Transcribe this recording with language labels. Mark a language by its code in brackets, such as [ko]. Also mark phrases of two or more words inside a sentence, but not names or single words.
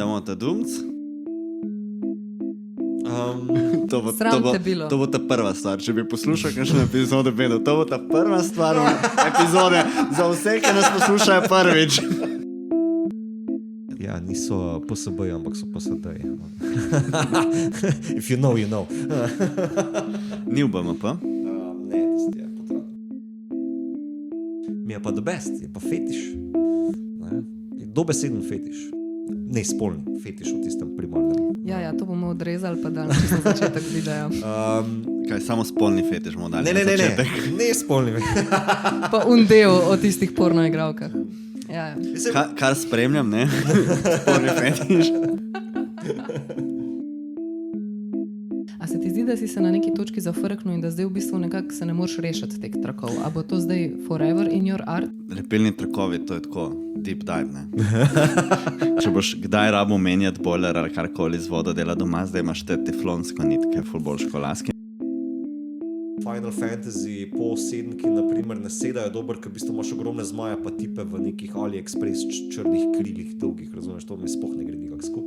[sl] Damo ta dumc. Sram te bilo. To bo ta prva stvar. Če bi poslušal kakšno epizodo, Beno, to bo ta prva stvar epizode za vse, ki nas poslušajo prvič. Ja, niso PSB, ampak so PSD. [en] If you know, you know. [sl] Ni v BMP. Ne, tisti je potrat. Mi je pa [en] the best, [sl] je pa fetiš. Ne? Je dobeseden fetiš. Ne spolni fetiš v tistem primarnem. Ja, to bomo odrezali, pa dali čisto na začetek videa. Kaj, samo spolni fetiš bomo dali Ne, na začetek? ne spolni. Pa del o tistih pornoigralkah. Ja. Kar spremljam, ne? Spolni fetiš. A se ti zdi, da si se na neki točki zafrknil in da zdaj v bistvu nekako se ne moreš rešiti teh trakov? A bo to zdaj [en] forever in your art? [sl] Lepilni trakovi, to je tako [en] deep dive, [sl] ne? Če boš kdaj rabo menjati boiler ali karkoli z vodo dela doma, zdaj imaš te teflonsko nitke, ful bolj školaski. Final Fantasy po 7, ki naprimer ne sedajo dober, ker v bistvu imaš ogromne zmaje pa tipe v nekih AliExpress črnih krilih dolgih, razumeš, to mi sploh ne gre nikak skupaj.